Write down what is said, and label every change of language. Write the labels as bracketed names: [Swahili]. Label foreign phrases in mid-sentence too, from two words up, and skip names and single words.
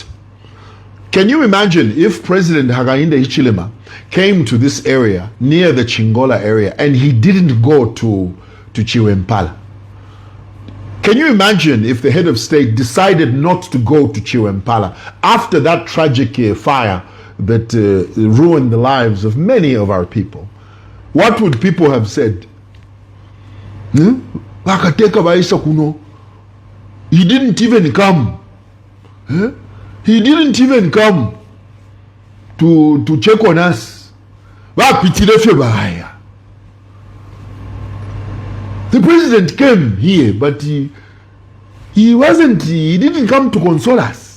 [English] Can you imagine if President Hakainde Hichilema came to this area, near the Chingola area, and he didn't go to Chiwempala? Can you imagine if the head of state decided not to go to Chiwempala after that tragic fire that ruined the lives of many of our people? What would people have said? [Bemba] Wakateka baisa kuno. [English] He didn't even come. He didn't even come to check on us. The president came here, but he didn't come to console us.